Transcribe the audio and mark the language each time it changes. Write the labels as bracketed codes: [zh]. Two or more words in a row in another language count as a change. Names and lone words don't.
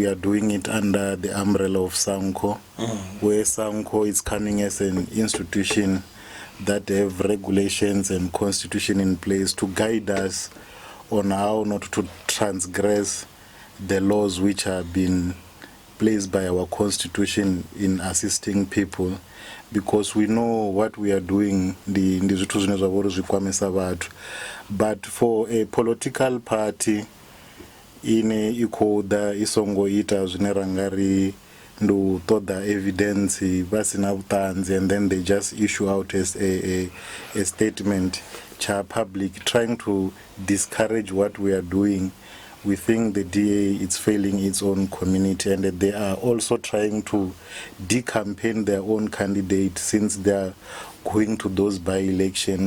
[en] are doing it under the umbrella of Sanco, where Sanco is coming as an institution that have regulations and constitution in place to guide us on how not to transgress the laws which have been placed by our constitution in assisting people, because we know what we are doing [ve] ndi zwithu zwine zwa vhori zwi kwamesa vhathu. [en] But for a political party [ve] ine i khou ḓa i songo ita zwine ra nga ri ndi u ṱoḓa evidence vha sina vhuṱanzi [en] and then they just issue out as a statement cha public trying to discourage what we are doing. We think the DA is failing its own community and that they are also trying to decampaign their own candidate since they are going to those by-elections.